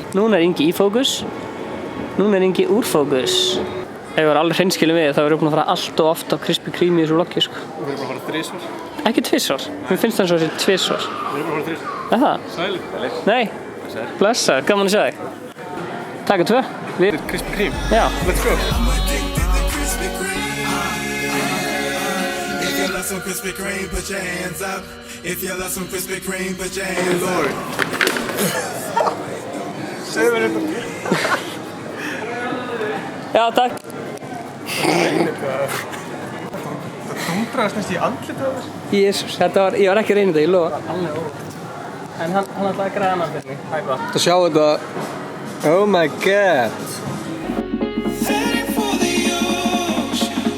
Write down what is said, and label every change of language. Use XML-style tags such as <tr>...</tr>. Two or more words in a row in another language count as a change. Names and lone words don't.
<is>Núna er Ingi í fókus. Núna er Ingi úr fókus. Ef við erum alveg hreinskilin við þá erum við búin að fara allt og oft á Krispy Kreme í þessu vloggi, sko. Við erum bara að fara 3 svar. Ekki 2 svar. Mér finnst það eins og þessi 2 svar. Við erum bara að fara 3 svar. Er það? Sælir. Nei. Blessaður, gaman að sjá þig. Takk 2. Við... Krispy Kreme. Já.</is> <en>Let's go. If you love some Krispy Kreme, put your hands up. If you love some Krispy Kreme, put your hands up.</en> <is>Segðu mér þetta. Já, takk. Það dundraðist næst í andlitið á þér. Jésús, þetta var, ég var ekki að reyna þetta, ég lofa. Alveg óvægt. En hann ætlaði að græða annan fyrir mig. Hæpa. Þú sjá þetta.</is> <en>Oh my god. Heading for the ocean.</en>